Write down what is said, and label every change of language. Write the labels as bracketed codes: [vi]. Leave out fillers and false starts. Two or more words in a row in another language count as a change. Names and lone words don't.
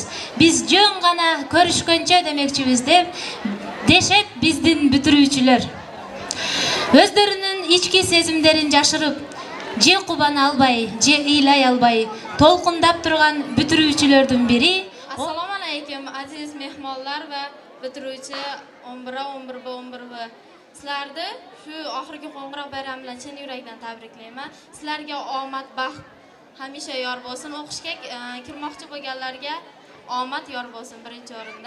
[ky] Биз жөн гана көрүшкөнчө демекчибиз деп дешет биздин бүтүрүүчүлөр. Өздөрүнүн ички сезимдерин жашырып, же кубана албай, же ыйлай албай толкундап турган бүтүрүүчүлөрдүн бири. [uz] Assalomu alaykum aziz mehmonlar va bitiruvchi 11-11 Sizlarni shu oxirgi qo'ng'iroq bayrami bilan chin yurakdan tabriklayman. Sizlarga omad, baxt hamisha yor bo'lsin. O'qishga kirmoqchi bo'lganlarga omad yor bo'lsin birinchi o'rinda.